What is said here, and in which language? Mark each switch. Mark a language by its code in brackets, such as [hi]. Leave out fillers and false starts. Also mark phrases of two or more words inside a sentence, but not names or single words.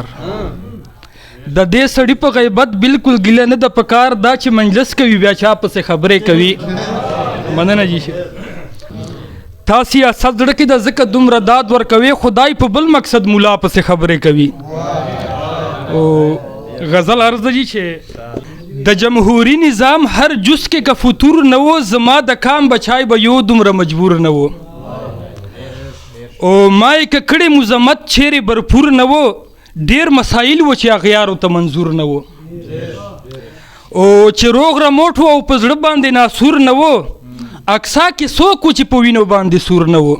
[ps] د دې سړي په غیبت بالکل ګیله نه ده پکار، دا چې مجلس کوي بیا چا پسې خبرې کوي. مننه جی. تا سیاست زړه کې د ځکه دومره داد ورکوي، خدای په بل مقصد مولا پسې خبرې کوي. او غزل عرض جی چې د جمهوری نظام هر جز کې که فطور نه و، زما د کام بچای به یو دومره مجبور نه و. او ما یې که کړې مذمت چیرې برپور نه و، ډېر مسایل و چې اغیارو ته منظور نه و. او چې روغ رموټ و او په زړه باندې ناسور نه و، اقصا کې څوک و چې په وینو باندې سور نه و.